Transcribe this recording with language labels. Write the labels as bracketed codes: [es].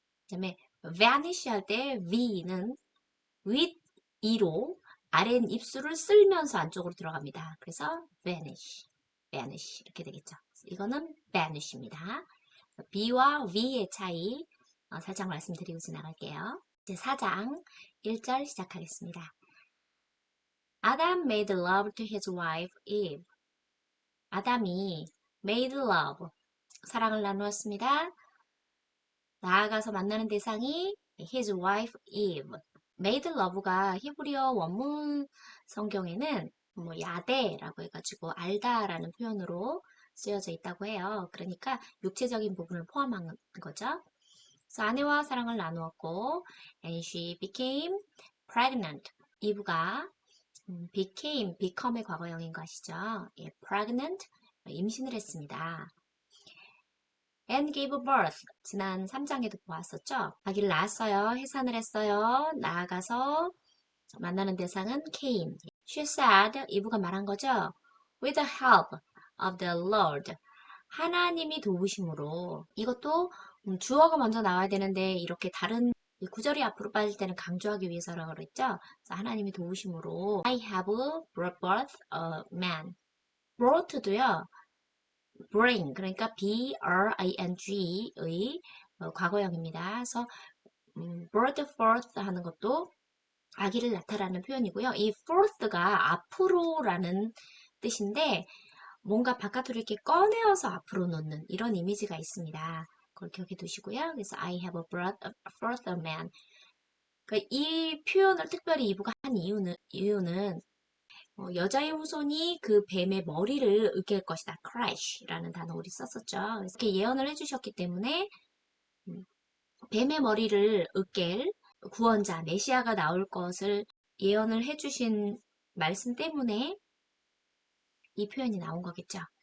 [ko] 그 다음에 vanish 할 때 V는 with E로 아랫 입술을 쓸면서 안쪽으로 들어갑니다. 그래서 vanish 이렇게 되겠죠. 이거는 vanish입니다. B와 V의 차이 살짝 말씀드리고 지나갈게요. 이제 4장 1절 시작하겠습니다. [en] Adam made love to his wife Eve. [ko] 아담이 made love, 사랑을 나누었습니다. 나아가서 만나는 대상이 [en] his wife Eve. [ko] made love가 히브리어 원문 성경에는 뭐 야대라고 해가지고 알다라는 표현으로 쓰여져 있다고 해요. 그러니까 육체적인 부분을 포함한 거죠. 그래서 아내와 사랑을 나누었고, [en] and she became pregnant. [ko] 이브가 become의 과거형인 거 아시죠? 예, pregnant, 임신을 했습니다. [en] and gave birth, [ko] 지난 3장에도 보았었죠? 아기를 낳았어요. 해산을 했어요. 나아가서 만나는 대상은 Cain. [en] She said, [ko] 이브가 말한 거죠? [en] With the help of the Lord. [ko] 하나님이 도우심으로. 이것도 주어가 먼저 나와야 되는데 이렇게 다른 이 구절이 앞으로 빠질 때는 강조하기 위해서라고 그랬죠? 그래서 하나님이 도우심으로 [en] I have brought forth a man. [ko] brought도요. bring, 그러니까 bring의 과거형입니다. 그래서 brought forth 하는 것도 아기를 낳다라는 표현이고요. 이 forth가 앞으로라는 뜻인데 뭔가 바깥으로 이렇게 꺼내어서 앞으로 놓는 이런 이미지가 있습니다. 그걸 기억해 두시고요. [en] 그래서 I have brought forth a man. [ko] 그러니까 이 표현을 특별히 이부가 한 이유는 여자의 후손이 그 뱀의 머리를 으깰 것이다. crash라는 단어 우리 썼었죠. 그래서 이렇게 예언을 해주셨기 때문에 음, 뱀의 머리를 으깰 구원자, 메시아가 나올 것을 예언을 해주신 말씀 때문에 이 표현이 나온 거겠죠.